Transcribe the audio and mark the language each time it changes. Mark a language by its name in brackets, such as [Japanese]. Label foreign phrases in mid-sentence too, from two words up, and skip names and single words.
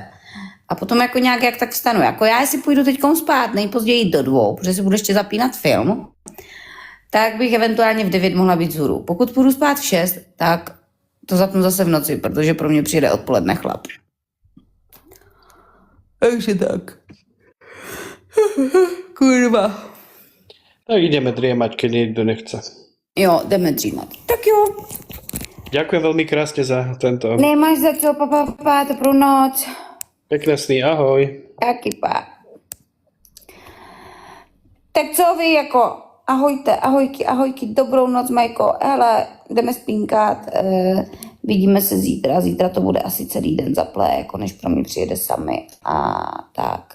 [Czech] A potom jako nějak jak tak vstanu. Jako já si půjdu teďkom spát, nejpozději do 2, protože si budu ještě zapínat film. Tak bych eventuálně v 9 mohla být vzhůru. Pokud půjdu spát v 6, tak to zapnu zase v noci, protože pro mě přijde odpoledne chlap. Takže tak. Kurva. [Slovak] Tak ideme driemať, keď niekto nechce. [Czech] Jo, jdeme dřímat. Tak jo. [Slovak] Ďakujem veľmi krásne za tento [Czech] Nemáš za co, papa, dobrou noc. [Slovak] pekné sny, ahoj. [Czech] Taky pa. Tak co vy jako, ahojte, ahojky, dobrou noc, Majko. Hele, jdeme spínkat, vidíme se zítra. Zítra to bude asi celý den zaplé, jako než pro mě přijede sami a tak.